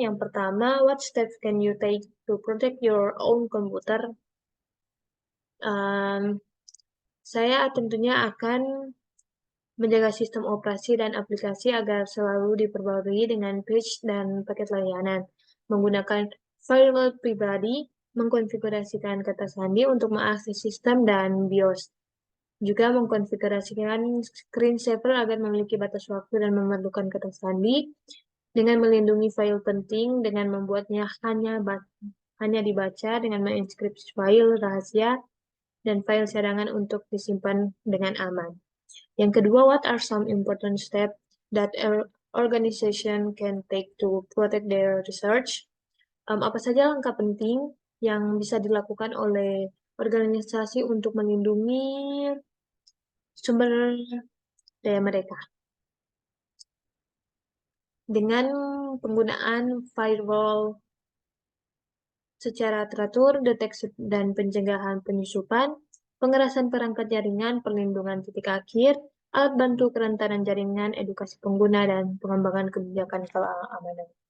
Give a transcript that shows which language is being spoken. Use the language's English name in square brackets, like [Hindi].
[Indonesian] Yang pertama, [English] what steps can you take to protect your own computer? [Indonesian] Saya tentunya akan menjaga sistem operasi dan aplikasi agar selalu diperbarui dengan patch dan paket layanan. Menggunakan firewall pribadi, mengkonfigurasikan kata sandi untuk mengakses sistem dan BIOS. Juga mengkonfigurasikan screensaver agar memiliki batas waktu dan memerlukan kata sandi dengan melindungi file penting dengan membuatnya hanya dibaca dengan menginskripsi file rahasia dan file cadangan untuk disimpan dengan aman. Yang kedua, [English] what are some important steps that organization can take to protect their research? [Indonesian] Apa saja langkah penting yang bisa dilakukan oleh organisasi untuk melindungi sumber daya mereka? Dengan penggunaan firewall secara teratur, deteksi dan pencegahan penyusupan, pengerasan perangkat jaringan, perlindungan titik akhir, alat bantu kerentanan jaringan, edukasi pengguna, dan pengembangan kebijakan keamanan.